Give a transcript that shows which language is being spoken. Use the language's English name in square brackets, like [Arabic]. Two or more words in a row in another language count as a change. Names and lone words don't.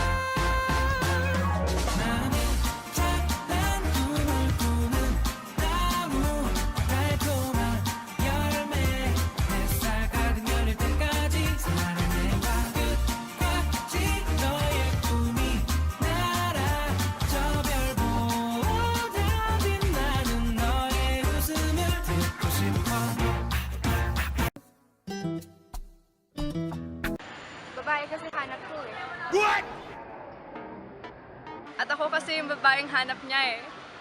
[Korean] 나는 작은 꿈을 꾸는 나무 달콤한 열매 햇살 가득 열릴 때까지 사랑해봐 끝까지 너의 꿈이 날아 저 별보다 빛나는 너의 웃음을 듣고 싶어 [Filipino] Babae kasi hanap ko eh. At ako kasi yung babaeng hanap niya eh.